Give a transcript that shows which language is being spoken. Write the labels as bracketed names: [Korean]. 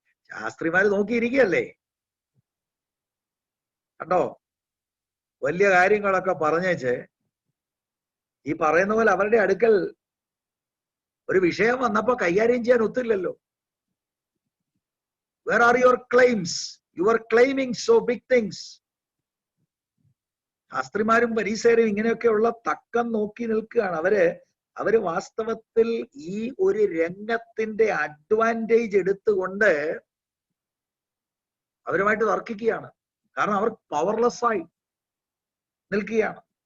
[Malayalam] ശാസ്ത്രിമാര് നോക്കിയിരിക്കുകയല്ലേ, കണ്ടോ, വലിയ കാര്യങ്ങളൊക്കെ പറഞ്ഞേച്ച് ഈ പറയുന്ന പോലെ അവരുടെ അടുക്കൽ ഒരു വിഷയം വന്നപ്പോ കൈകാര്യം ചെയ്യാൻ ഒത്തില്ലല്ലോ. [English] Where are your claims? You are claiming so big things. [Malayalam] ശാസ്ത്രിമാരും പരീസേരും ഇങ്ങനെയൊക്കെയുള്ള തക്കം നോക്കി നിൽക്കുകയാണ്. അവര് വാസ്തവത്തിൽ ഈ ഒരു രംഗത്തിന്റെ അഡ്വാൻറ്റേജ് എടുത്തുകൊണ്ട് അവരുമായിട്ട് തർക്കിക്കുകയാണ്. കാരണം അവർ പവർലെസ് ആയി നിൽക്കുകയാണ്.